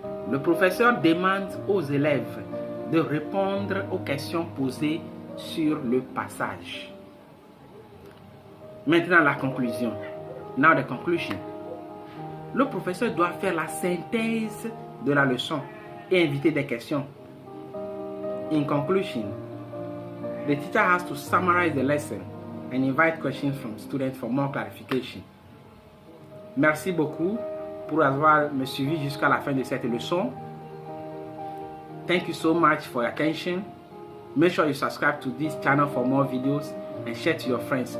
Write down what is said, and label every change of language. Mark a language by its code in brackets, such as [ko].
[fr] Le professeur demande aux élèves de répondre aux questions posées sur le passage. Maintenant la conclusion. [en] Now the conclusion. [fr] Le professeur doit faire la synthèse de la leçon et inviter des questions. [en] In conclusion, the teacher has to summarize the lesson and invite questions from students for more clarification. [fr] Merci beaucoup pour avoir me suivi jusqu'à la fin de cette leçon. [en] Thank you so much for your attention. Make sure you subscribe to this channel for more videos and share to your friends.